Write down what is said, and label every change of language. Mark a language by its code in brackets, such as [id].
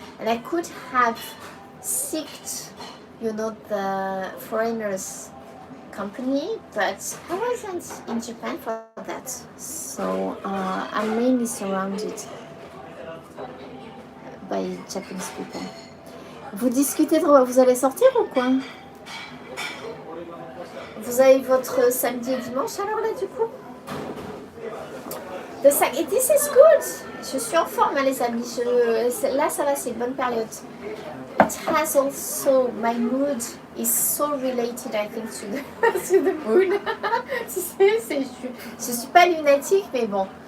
[en] And I could have seeked, you know, the foreigners company, but I wasn't in Japan for that. So I'm mainly surrounded by Japanese people. [fr] Vous discutez vous allez sortir ou quoi? Vous avez votre samedi et dimanche alors là du coup? Et [en] this is good. [fr] Je suis en forme hein, les amis. Là ça va, c'est une bonne période. [en] It has also, my mood is so related I think to the moon. [fr] Tu sais, je suis pas lunatique mais bon.